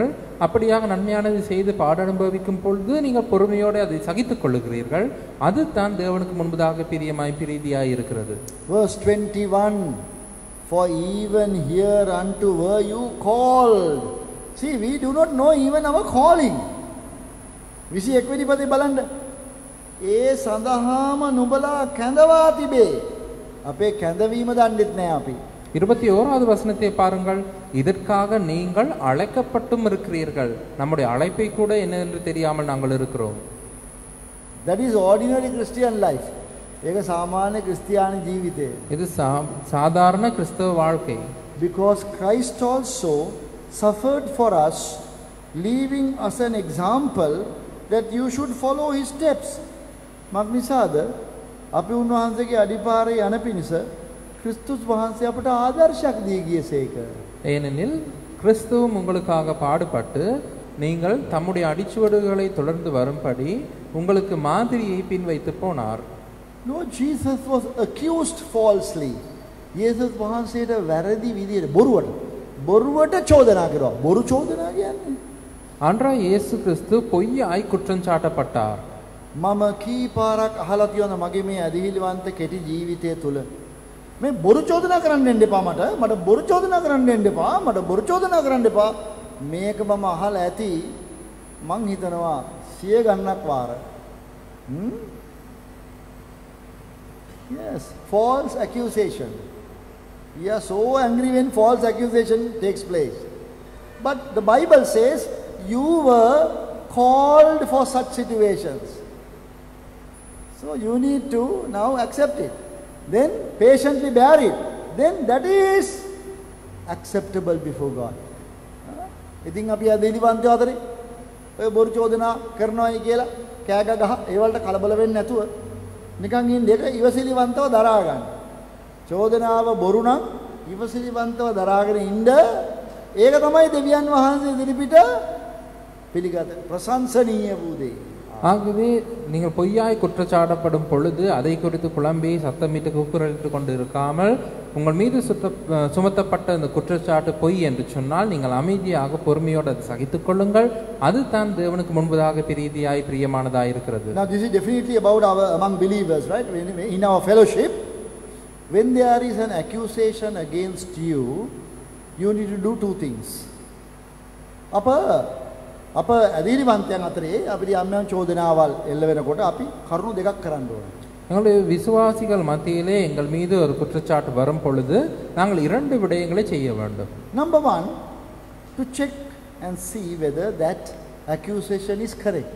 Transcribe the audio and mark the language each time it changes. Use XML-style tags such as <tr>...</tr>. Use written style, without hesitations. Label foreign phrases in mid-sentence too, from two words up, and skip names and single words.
<ta>அப்படியாக நன்மையானதை செய்து பாட அனுபவிக்கும் பொழுது நீங்கள் பொறுமையோடு அதை சகித்துக் கொள்ளுகிறீர்கள். அது தான் தேவனுக்கு முன்பதாக பிரியமாய் பிரீதியாய் இருக்கிறது.</ta> <en>Verse 21, for even hereunto were you called. See, we do not know even our calling.</en> <si>21 වෙනි පදේ බලන්න. ඒ සඳහාම නුඹලා කැඳවා තිබේ. අපේ කැඳවීම දන්නෙත් නෑ අපි.</si> <ta>21வது வசனத்தை பாருங்கள், இதற்காக நீங்கள் அழைக்கப்பட்டும் இருக்கிறீர்கள். நம்முடைய அழைப்பை கூட என்னவென்று தெரியாமல் நாங்கள் இருக்கிறோம்.</ta> <en>That is ordinary Christian life.</en> <si>ඒක සාමාන්‍ය ක්‍රිස්තියානි ජීවිතය.</si> <ta>இது சாதாரண கிறிஸ்தவ வாழ்க்கை.</ta> <en>Because Christ also suffered for us, leaving us an example that you should follow his steps.</en> <si>මක්නිසාද අපි උන්වහන්සේගේ අඩිපාරේ යන පිණිස ක්‍රිස්තුස් වහන්සේ අපට ආදර්ශයක් දී ගියසේක.</si> <ta>ஏனெனில் கிறிஸ்துவும் உங்களுக்காக பாடுபட்டு நீங்கள் தம்முடைய அடிச்சுவடுகளை தொடர்ந்து வரும்படி உங்களுக்கு மாதிரியை பின்வைத்து போனார்.</ta> <en>Lord Jesus was accused falsely.</en> <si>යේසුස් වහන්සේට වැරදි විදියට බොරුවට චෝදනා කරනවා. බොරු චෝදනා කියන්නේ</si> <ta>ஆண்டவராய் இயேசு கிறிஸ்து பொய்யாய் குற்றம் சாட்டப்பட்டார்.</ta> <si>මම කී පාරක් අහලා තියෙනවා මගේ මේ අධිහිලිවන්ත කෙටි ජීවිතය තුල මේ බොරු චෝදනා කරන්න දෙන්න එපා මට බොරු චෝදනා කරන්න දෙන්න එපා මට බොරු චෝදනා කරන්න එපා මේක මම අහලා ඇති මං හිතනවා 100 ගණනක් වාර.</si> <en>Yes, false accusation. We are so angry when false accusation takes place. But the Bible says you were called for such situations. So you need to now accept it. Then patiently bear it. Then that is acceptable before God.</en> <si>ඉතින් අපි අදෙලිවන්තයෝ අතරේ ඔය බොරු චෝදනා කරනවායි කියලා කෑග ගහ ඒ වලට කලබල වෙන්නේ නැතුව නිකන් ඉන්න එක ඉවසිලිවන්තව දරා ගන්න. චෝදනාව බොරු නම් ඉවසිලිවන්තව දරාගෙන ඉන්න ඒක තමයි දෙවියන් වහන්සේ ඉදිරිපිට පිළිගත ප්‍රශංසනීය වූ දේ.</si> <ta>ஆகவே நீங்கள் பொய்யாய் குற்றச்சாட்டப்படும் பொழுது அதை குறித்து குழம்பி சத்தமிட்டு கூக்குரலிட்டு கொண்டு இருக்காமல் உங்கள் மீது சுமத்தப்பட்ட இந்த குற்றச்சாட்டு பொய் என்று சொன்னால் நீங்கள் அமைதியாக பொறுமையோடு அதை சகித்துக் கொள்ளுங்கள். அது தான் தேவனுக்கு முன்பதாக பிரீதியாய் பிரியமானதாய் இருக்கிறது.</ta> <en>Now this is definitely about among believers, right? In our fellowship, when there is an accusation against you, you need to do two things.</en> <si>අප අධිරිවන්තයන් අතරේ අපිට යම් චෝදනාවල් එල්ල වෙනකොට අපි කරුණු දෙකක් කරන්න ඕනේ.</si> <ta>எங்களுடைய விசுவாசிகள் மத்தியிலே எங்கள் மீது ஒரு குற்றச்சாட்டு வரும் பொழுது நாங்கள் 2 விடயங்களை செய்ய வேண்டும்.</ta> <en>Number 1, to check and see whether that accusation is correct.</en>